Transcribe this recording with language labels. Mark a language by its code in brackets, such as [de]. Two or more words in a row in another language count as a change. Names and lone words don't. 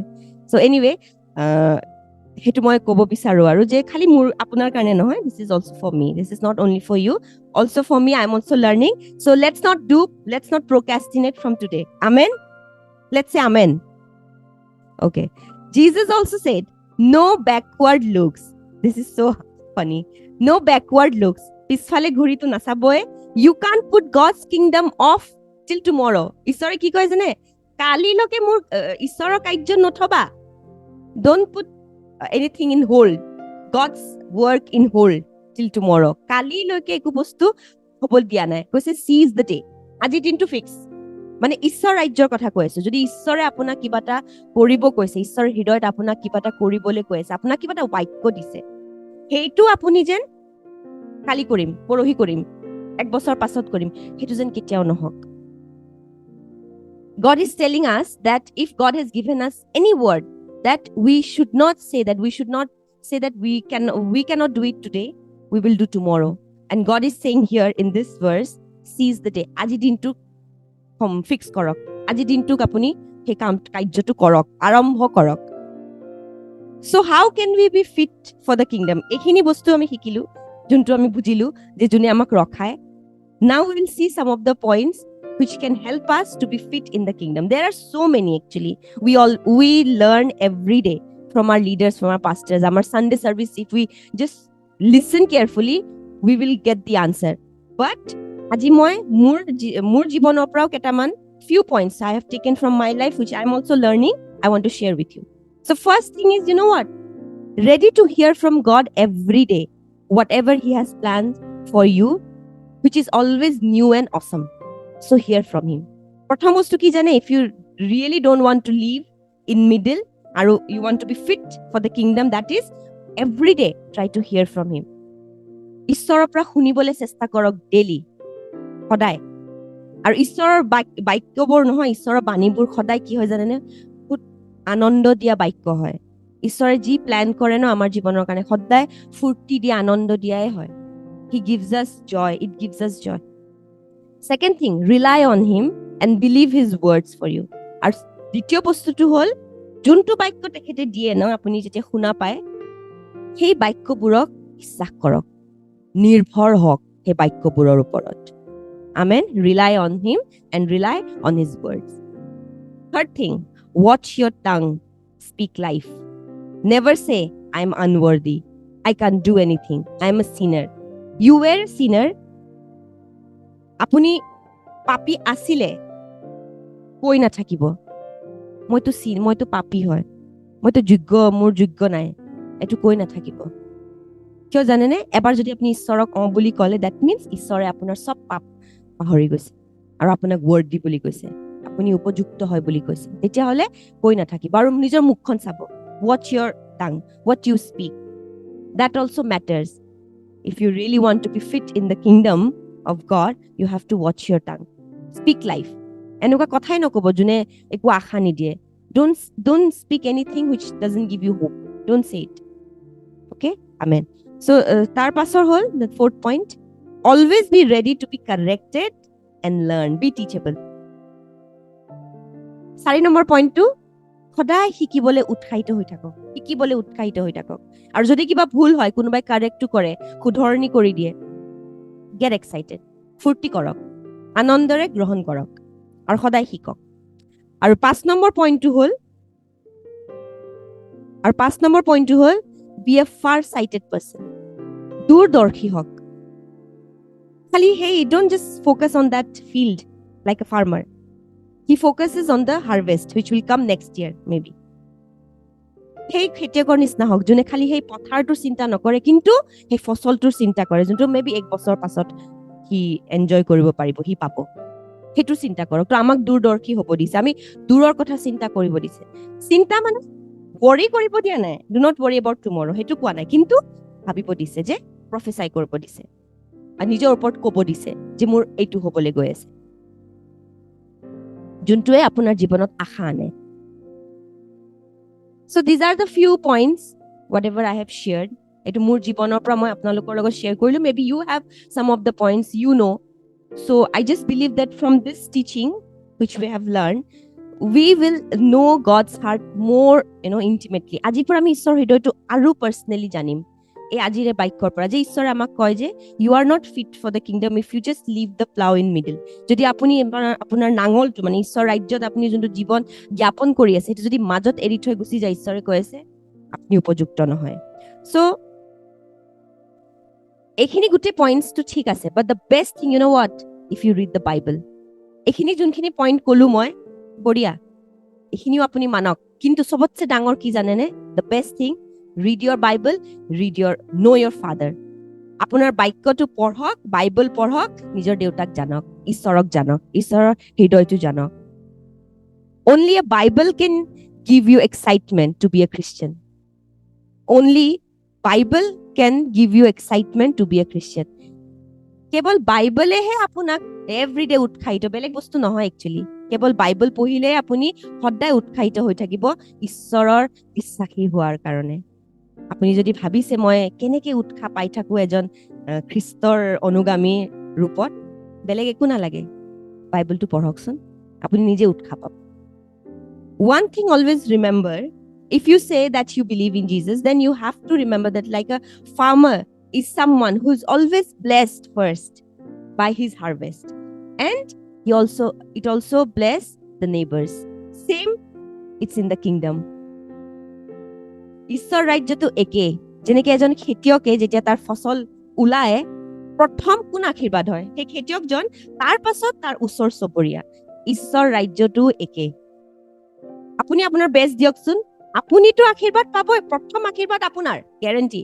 [as] চ' এনিৱে সেইটো মই ক'ব বিচাৰো আৰু যে খালি মোৰ আপোনাৰ কাৰণে নহয়, [en] this is also for me, this is not only for you, also for me, I'm also learning. So let's not procrastinate from today. Amen. Let's say amen. Okay. Jesus also said, no backward looks. This is so funny. No backward looks. [as] পিছফালে ঘূৰি তো নাচাব. [en] You can't put God's kingdom off till tomorrow. [as] ঈশ্বৰে কি কয় জানে? কালি লৈকে মোৰ ঈশ্বৰৰ কাৰ্য নথ'বা. [en] Don't put anything in hold. God's work in hold till tomorrow. [as] কালি লৈকে একো বস্তু হ'বলৈ দিয়া নাই. Koise [en] seize the day. [as] আজি দিন টো ফিক্স. মানে ঈশ্বৰ ৰাজ্যৰ কথা কৈ আছো, যদি ঈশ্বৰে আপোনাক কিবা এটা কৰিব কৈছে, ঈশ্বৰৰ হৃদয়ত আপোনাক কিবা এটা কৰিবলৈ কৈ আছে, আপোনাক কিবা এটা বাক্য দিছে, সেইটো আপুনি যেন কালি কৰিম, পৰহি কৰিম, 1 বছৰ পাছত কৰিম, সেইটো যেন কেতিয়াও নহওক. [en] God is telling us that if God has given us any word, that we should not say that we cannot do it today, we will do tomorrow. And God is saying here in this verse, seize the day. [as] আজি দিনটো ফিক্স কৰক, আজি দিনটোক আপুনি সেই কাৰ্যটো কৰক, আৰম্ভ কৰক. [en] So how can we be fit for the kingdom? [as] এইখিনি বস্তু আমি শিকিলো, যোনটো আমি বুজিলো যে যোনে আমাক ৰখায়. [en] Now we will see some of the points which can help us to be fit in the kingdom. There are so many actually. We learn every day from our leaders, from our pastors. Our Sunday service, if we just listen carefully, we will get the answer. But [as] আজি মই মোৰ জীৱনৰ পৰাও কেইটামান [en] few points I have taken from my life which I am also learning, I want to share with you. So first thing is, you know what? Ready to hear from God every day, whatever he has planned for you, which is always new and awesome. So hear from him. [as] প্ৰথম বস্তু কি জানে, [en] if you really don't want to live in middle আৰু you want to be fit for the kingdom, that is every day try to hear from him. [as] ঈশ্বৰৰ পৰা শুনিবলৈ চেষ্টা কৰক ডেইলি, সদায়. আৰু ঈশ্বৰৰ বাক্যবোৰ নহয়, ঈশ্বৰৰ বাণীবোৰ সদায় কি হয় জানেনে, বহুত আনন্দ দিয়া বাক্য হয়. ঈশ্বৰে যি প্লেন কৰে ন আমাৰ জীৱনৰ কাৰণে, সদায় ফূৰ্তি দিয়া, আনন্দ দিয়াই হয়. [en] He gives us joy. It gives us joy. Second thing, rely on him and believe his words for you. [as] আৰু দ্বিতীয় বস্তুটো হ'ল, যোনটো বাক্য তেখেতে দিয়ে ন আপুনি যেতিয়া শুনা পায়, সেই বাক্যবোৰক বিশ্বাস কৰক, নিৰ্ভৰ হওক সেই বাক্যবোৰৰ ওপৰত. [en] Amen. Rely on him and rely on his words. Third thing, watch your tongue. Speak life. Never say, I am unworthy. I can't do anything. I am a sinner. You were a sinner. [as] আপুনি পাপী আছিলে, কৈ নাথাকিব মইতো পাপী হয়, মইতো মোৰ যোগ্য নাই, এইটো কৈ নাথাকিব. কিয় জানেনে, এবাৰ যদি আপুনি ঈশ্বৰক বুলি ক'লে, [en] that means [as] ঈশ্বৰে আপোনাৰ চব পাপ পাহৰি গৈছে আৰু আপোনাক ৱৰ্ডি বুলি কৈছে, আপুনি উপযুক্ত হয় বুলি কৈছে, তেতিয়াহ'লে কৈ নাথাকিব আৰু নিজৰ মুখখন চাব. [en] Watch your tongue, what you speak. That also matters. If you really want to be fit in the kingdom of God, you have to watch your tongue. Speak life. [as] এনেকুৱা কথাই নক'ব যোনে একো আশা নিদিয়ে। [en] Don't speak anything which doesn't give you hope. Don't say it. Okay? Amen. So, [as] তাৰ পাছৰ হ'ল [en] the fourth point. Always be ready to be corrected and learn. Be teachable. [as] 4 নম্বৰ পইণ্টটো, সদায় শিকিবলৈ উৎসাহিত হৈ থাকক, শিকিবলৈ উৎসাহিত হৈ থাকক। আৰু যদি কিবা ভুল হয়, কোনোবাই কাৰেক্টটো কৰে, শুধৰণি কৰি দিয়ে, [en] get excited. [as] ফূৰ্তি কৰক, আনন্দৰে গ্ৰহণ কৰক আৰু সদায় শিকক। আৰু 5 নম্বৰ পইণ্টটো হ'ল [en] be a far sighted person. [as] দূৰদৰ্শী হওক। [en] খালি hey, don't just focus on that field like a farmer. He focuses on the harvest which will come next year maybe. [as] সেই খেতিয়কৰ নিচিনা হওক যোনে খালি সেই পথাৰটোৰ চিন্তা নকৰে কিন্তু সেই ফচলটোৰ চিন্তা কৰে, যোনটো মেবি 1 বছৰ পাছত সি এনজয় কৰিব পাৰিব, সি পাব। সেইটো চিন্তা কৰক। তো আমাক দূৰদৰ্শী হ'ব দিছে, আমি দূৰৰ কথা চিন্তা কৰিব দিছে। চিন্তা মানে worry কৰিব দিয়া নাই, [en] do not worry about tomorrow, [as] সেইটো কোৱা নাই, কিন্তু ভাবিব দিছে যে প্ৰফেচাই কৰিব দিছে আৰু নিজৰ ওপৰত ক'ব দিছে যে মোৰ এইটো হ'বলৈ গৈ আছে, যোনটোৱে আপোনাৰ জীৱনত আশা আনে। [en] So these are the few points whatever I have shared. [as] এটো মোৰ জীৱনৰ পৰা মই আপোনালোকৰ লগত শ্বেয়াৰ কৰিলো। [en] Maybe you have some of the points you know. So I just believe that from this teaching which we have learned, we will know God's heart more, intimately. [as] আজিৰ পৰা আমি ঈশ্বৰৰ হৃদয়টো আৰু পাৰ্সোনালি জানিম। এই আজিৰে বাক্যৰ পৰা যে ঈশ্বৰে আমাক কয় যে [en] you are not fit for the kingdom if you just leave the plow in middle. [as] যদি আপুনি আপোনাৰ নাঙলটো মানে ঈশ্বৰ ৰাজ্যত আপুনি যোনটো জীৱন জ্ঞাপন কৰি আছে সেইটো যদি মাজত এৰি থৈ গুচি যায়, ঈশ্বৰে কৈ আছে আপুনি উপযুক্ত নহয়। So এইখিনি গোটেই পইণ্টছটো ঠিক আছে, [en] but the best thing, you know what, if you read the Bible. [as] এইখিনি যোনখিনি পইণ্ট ক'লো মই, বঢ়িয়া, এইখিনিও আপুনি মানক, কিন্তু সবতছে ডাঙৰ কি জানেনে? [en] The best thing, read your Bible, know your father. [as] আপোনাৰ বাক্যটো পঢ়ক, বাইবল পঢ়ক, নিজৰ দেউতাক জানক, ঈশ্বৰক জানক, ঈশ্বৰৰ হৃদয়টো জানক। [en] Only a Bible can give you excitement to be a Christian. Only Bible can give you excitement to be a Christian. [as] কেৱল বাইবলেহে আপোনাক এভৰিডে উৎসাহিত, বেলেগ বস্তু নহয় একচুৱেলি। কেৱল বাইবল পঢ়িলে আপুনি সদায় উৎসাহিত হৈ থাকিব ঈশ্বৰৰ বিশ্বাসী হোৱাৰ কাৰণে। আপুনি যদি ভাবিছে মই কেনেকে উৎসাহ পাই থাকো এজন খ্ৰীষ্টৰ অনুগামী ৰূপত, বেলেগ একো নালাগে, বাইবলটো পঢ়কচোন, আপুনি নিজে উৎসাহ পাব। [en] One thing always remember, if you say that you believe in Jesus, then you have to remember that like a farmer is someone who is always blessed first by his harvest, and it also bless the neighbors. Same, it's in the kingdom. [as] ঈশ্বৰ ৰাজ্যটো একে, যেনেকে এজন খেতিয়কে যেতিয়া তাৰ ফচল ওলায় প্ৰথম কোন আশীৰ্বাদ হয়? সেই খেতিয়কজন, তাৰ পাছত তাৰ ওচৰ চুবুৰীয়া। ঈশ্বৰ ৰাজ্যটো একে। আপুনি আপোনাৰ বেষ্ট দিয়কচোন, আপুনিতো আশীৰ্বাদ পাবই, প্ৰথম আশীৰ্বাদ আপোনাৰ গেৰেণ্টি।